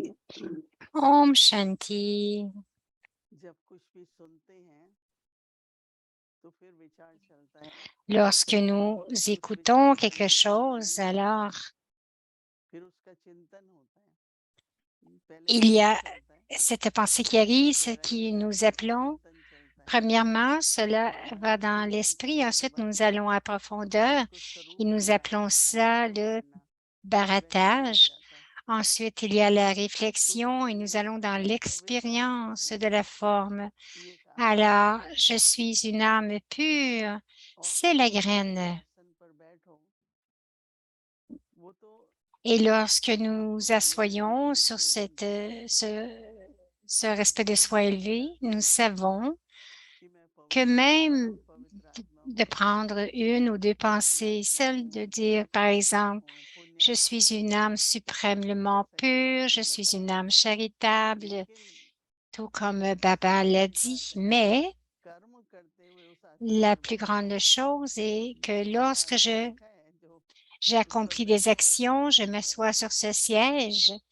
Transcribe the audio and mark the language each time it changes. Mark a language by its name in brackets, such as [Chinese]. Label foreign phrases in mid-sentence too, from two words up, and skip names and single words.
[Hindi] ओम शांति. जब कुछ भी सुनते हैं तो फिर विचार चलता है, [French] Lorsque nous écoutons quelque chose, alors [Hindi] फिर उसका चिंतन होता है। पहले [French] il y [Hindi] विचार [French] a [Hindi] चलता है, [French] cette pensée qui arrive, ce qui nous appelons. [Hindi] चिंतन चलता है, [French] Premièrement, cela va dans l'esprit, ensuite nous allons à profondeur [Hindi] उसको स्वरूप [French] et nous [Hindi] में [French] appelons ça [Hindi] अनुभव [French] le [Hindi] करना, रहस्य हो [French] barattage. [Hindi] जाता है। [French] Ensuite, il y a la réflexion et nous allons dans l'expérience de la forme. [Hindi] ये एक [French] Alors, [Hindi] आसन [French] je suis une âme pure, [Hindi] और [French] c'est la [Hindi] जिस [French] graine. [Hindi] आसन पर बैठो, वो तो [French] Et lorsque nous [Hindi] आपको मालूम है [French] assoyons [Hindi] किस [French] sur [Hindi] में बनता है [French] ce respect de [Hindi] जो [French] soi [Hindi] भी [French] élevé, [Hindi] विचार [French] nous [Hindi] चलता है [French] savons [Hindi] कि मैं [French] que [Hindi] परम [French] même [Hindi] पवित्र आत्मा [French] de prendre une ou deux pensées, celle de dire, par exemple, je suis une âme suprêmement pure, je suis une âme charitable, tout comme Baba l'a dit, mais la plus grande chose est que lorsque j'ai accompli des actions, je m'assois sur ce siège